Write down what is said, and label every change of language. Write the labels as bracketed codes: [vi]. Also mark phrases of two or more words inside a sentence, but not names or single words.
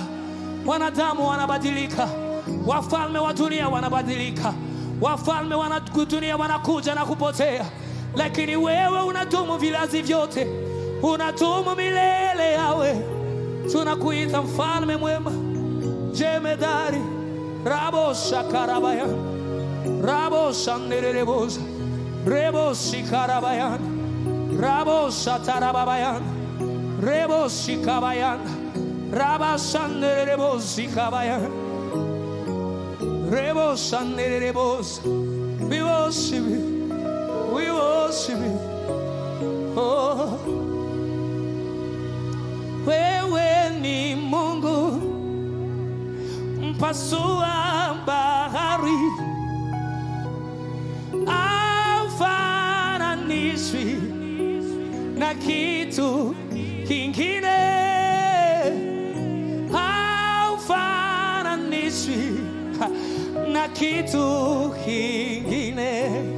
[sw] Wanadamu wanabadilika, wafalme wa dunia wanabadilika, wafalme wa dunia wanakuja na kupotea, lakini wewe unadumu vizazi vyote, unadumu milele. Yawe, tunakuita mfalme mwema, jemedari. Rabo shakarabaya, rabo shandereboza, rebo shikarabayan, rabo shatarabayan, rebo shikabayan, raba shandereboza kabayan, rebo shandereboza. [en] We worship you, we worship you. [sw] Oh, wewe ni Mungu mpasua bahari, haufananishwi na kitu kingine, haufananishwi na kitu kingine.